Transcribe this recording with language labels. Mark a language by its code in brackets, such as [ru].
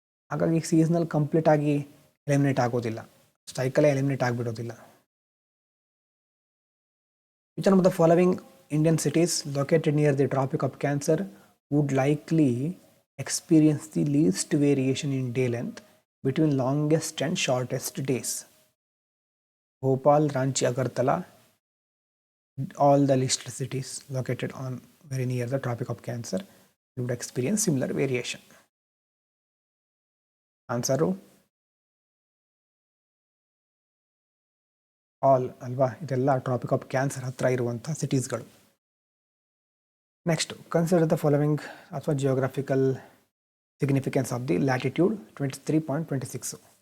[kn] ಹಾಗಾಗಿ ಸೀಸನಲ್ ಕಂಪ್ಲೀಟಾಗಿ ಎಲಿಮಿನೇಟ್ ಆಗೋದಿಲ್ಲ, ಸೈಕಲೇ eliminate ಆಗಿಬಿಡೋದಿಲ್ಲ. [en] Which one of the following Indian cities located near the tropic of cancer would likely experience the least variation in day length between longest and shortest days? Bhopal, Ranchi, Agartala, all the listed cities located on very near the tropic of cancer would experience similar variation. [kn] Answer all ಅಲ್ವಾ, ಇದೆಲ್ಲ traffic of cancer ಹತ್ರ ಇರುವಂಥ ಸಿಟೀಸ್ಗಳು. [en] Next, consider the following ಅಥವಾ geographical significance of the latitude 23.26.